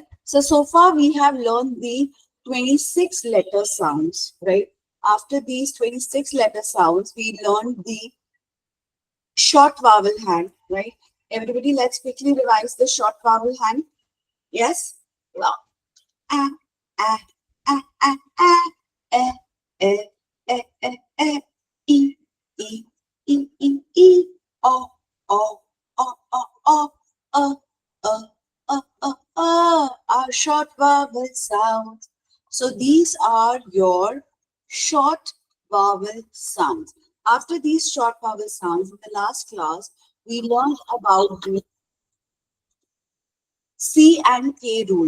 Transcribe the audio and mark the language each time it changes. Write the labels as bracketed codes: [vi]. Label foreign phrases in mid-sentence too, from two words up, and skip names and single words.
[en] So far we have learned the 26 letter sounds, right? After these 26 letter sounds, we learned the short vowel hand, right? Everybody, let's quickly revise the short vowel hand. Yes? Well, a, a, a, a, a, e, e, e, e, e, e, e, e, e, o, o, o, o, o, are short vowel sounds. So these are your short vowel sounds. After these short vowel sounds, in the last class, we learned about the C and K rule.